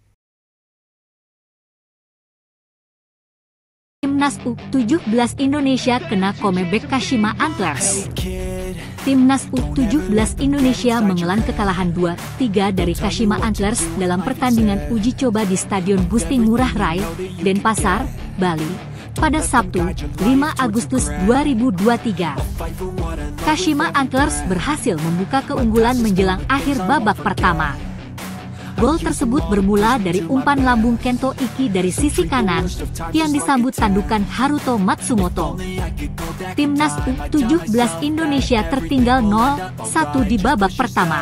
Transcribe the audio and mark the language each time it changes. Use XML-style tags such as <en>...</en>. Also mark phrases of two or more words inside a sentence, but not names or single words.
<id>Timnas U17 Indonesia kena comeback Kashima Antlers. Timnas U17 Indonesia mengelan kekalahan 2-3 dari Kashima Antlers dalam pertandingan uji coba di Stadion Gusti Ngurah Rai, Denpasar, Bali, pada Sabtu, 5 Agustus 2023. Kashima Antlers berhasil membuka keunggulan menjelang akhir babak pertama. Gol tersebut bermula dari umpan lambung Kento Iki dari sisi kanan yang disambut tandukan Haruto Matsumoto. Timnas U17 Indonesia tertinggal 0-1 di babak pertama.</id>